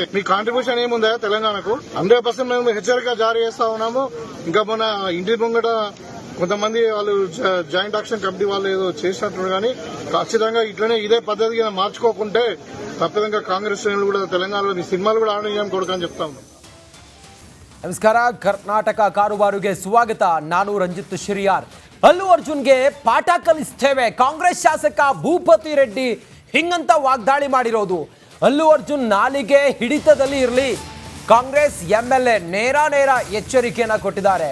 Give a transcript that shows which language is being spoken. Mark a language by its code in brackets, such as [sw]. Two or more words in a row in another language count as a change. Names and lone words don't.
[te] మీ కాంట్రిబ్యూషన్ ఏముందా తెలంగాణకు? 100% మేము హెచ్చరిక జారీ చేస్తా ఉన్నాము. ఇంకా మన ఇంటి ముంగట కొంతమంది వాళ్ళు [en] joint action committee [te] వాళ్ళు ఏదో చేసినట్టు, కానీ ఖచ్చితంగా ఇట్లనే ఇదే పద్ధతిగా మార్చుకోకుంటే తప్పదంగా కాంగ్రెస్ శ్రేణులు కూడా తెలంగాణలో మీ సినిమాలు కూడా ఆడని కొడుకని చెప్తా ఉన్నాం. [kn] ನಮಸ್ಕಾರ. ಕರ್ನಾಟಕ ಕಾರುಬಾರುಗೆ ಸ್ವಾಗತ. ನಾನು ರಂಜಿತ್ ಶಿರಿಯಾರ್. ಅಲ್ಲು ಅರ್ಜುನ್ಗೆ ಪಾಠ ಕಲಿಸ್ತೇವೆ, ಕಾಂಗ್ರೆಸ್ ಶಾಸಕ ಭೂಪತಿ ರೆಡ್ಡಿ ಹಿಂಗಂತ ವಾಗ್ದಾಳಿ ಮಾಡಿರೋದು. ಅಲ್ಲು ಅರ್ಜುನ್ ನಾಲಿಗೆ ಹಿಡಿತದಲ್ಲಿ ಇರಲಿ, ಕಾಂಗ್ರೆಸ್ ಎಂಎಲ್ಎ ನೇರ ಎಚ್ಚರಿಕೆಯನ್ನ ಕೊಟ್ಟಿದ್ದಾರೆ.